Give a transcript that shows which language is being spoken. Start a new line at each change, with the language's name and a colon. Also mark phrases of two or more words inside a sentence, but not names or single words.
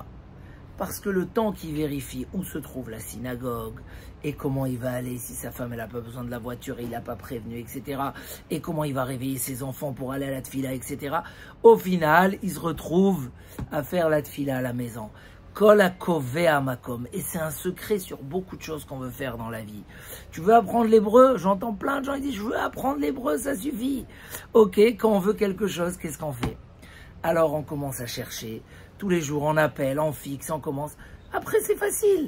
French: Parce que le temps qu'il vérifie où se trouve la synagogue et comment il va aller, si sa femme elle n'a pas besoin de la voiture et il n'a pas prévenu, etc. Et comment il va réveiller ses enfants pour aller à la tfila, etc. Au final, il se retrouve à faire la tfila à la maison.
Hebrew: כל הקובע מקום.
French: Et c'est un secret sur beaucoup de choses qu'on veut faire dans la vie. Tu veux apprendre l'hébreu? J'entends plein de gens qui disent, je veux apprendre l'hébreu, ça suffit. Ok, quand on veut quelque chose, qu'est-ce qu'on fait? Alors on commence à chercher. Tous les jours, on appelle, on fixe, on commence. Après, c'est facile.